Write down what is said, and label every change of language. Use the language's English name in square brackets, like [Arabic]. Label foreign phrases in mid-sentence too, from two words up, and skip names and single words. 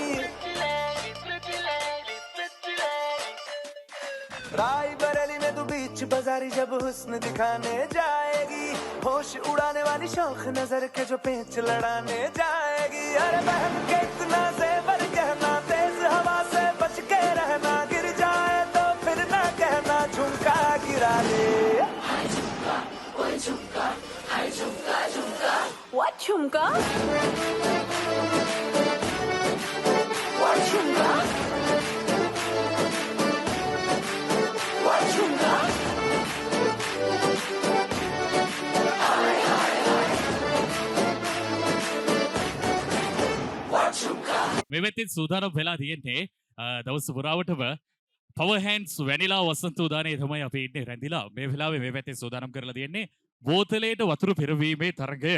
[Hindi] राय बरेली में तू बीच बाजारी जब हुस्न दिखाने जाएगी होश उड़ाने वाली शौक नजर के जो पेच लड़ाने जाएगी अरे बहन के इतना जेवर कहना तेज हवा से बच के रहना गिर जाए तो फिर ना कहना झुमका गिरा दे [English] What झुमका? What झुमका? What झुमका? [Sinhala] මෙවෙතින් සූදානම් වෙලා තියෙන්නේ දවස් පුරාවටම පවර් හෑන්ඩ්ස් වැනිලා වසන්ත උදානයේ තමයි අපි ඉන්නේ රැඳිලා මේ වෙලාවේ මේ පැත්තේ සූදානම් කරලා තියෙන්නේ බෝතලයට වතුර පෙරවීමේ තරගය.